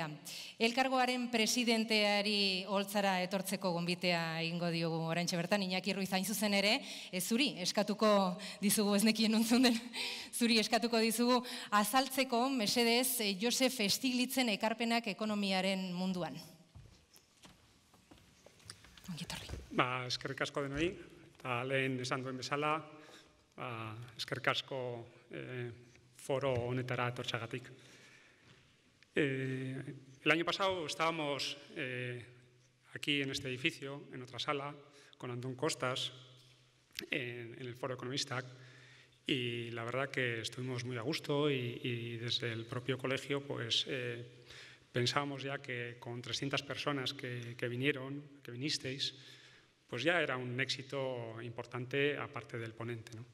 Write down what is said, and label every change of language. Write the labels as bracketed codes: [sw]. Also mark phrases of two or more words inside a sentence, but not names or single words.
[eu] Elkargoaren presidenteari holtzara etortzeko gonbitea egingo diogu oraintxe bertan, Iñaki Ruiz hain zuzen ere, zuri eskatuko dizugu, ez nekien ontzun den, zuri eskatuko dizugu, azaltzeko, mesedez, Josef Stiglitzen ekarpenak ekonomiaren munduan. Ongitorri. Eskerrik asko denoi, eta lehen esan duen bezala, eskerrik asko foro honetara etortxagatik. [es] El año pasado estábamos aquí en este edificio, en otra sala, con Antón Costas, en el Foro Economistak, y la verdad que estuvimos muy a gusto y desde el propio colegio pues pensábamos ya que con 300 personas que vinisteis, pues ya era un éxito importante aparte del ponente, ¿no?